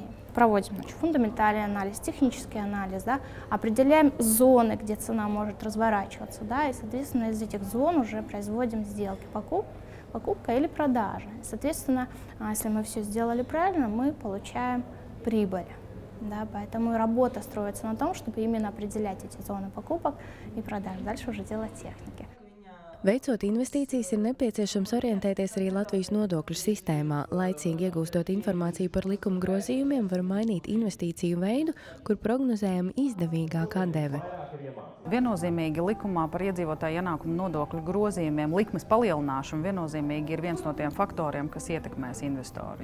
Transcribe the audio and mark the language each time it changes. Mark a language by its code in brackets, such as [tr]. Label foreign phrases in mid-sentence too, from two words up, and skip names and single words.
[ru] Проводим фундаментальный анализ, технический анализ, да, определяем зоны, где цена может разворачиваться, да, и, соответственно, из этих зон уже производим сделки, покупка или продажа. Соответственно, если мы все сделали правильно, мы получаем прибыль. Да, поэтому работа строится на том, чтобы именно определять эти зоны покупок и продаж. Дальше уже дело техники. [lv] Veicot investīcijas, ir nepieciešams orientēties arī Latvijas nodokļu sistēmā. Laicīgi iegūstot informāciju par likuma grozījumiem, var mainīt investīciju veidu, kur prognozējama izdevīgākā atdeve. Viennozīmīgi likumā par iedzīvotāju ienākumu nodokļu grozījumiem likmes palielināšana viennozīmīgi ir viens no tiem faktoriem, kas ietekmēs investoru.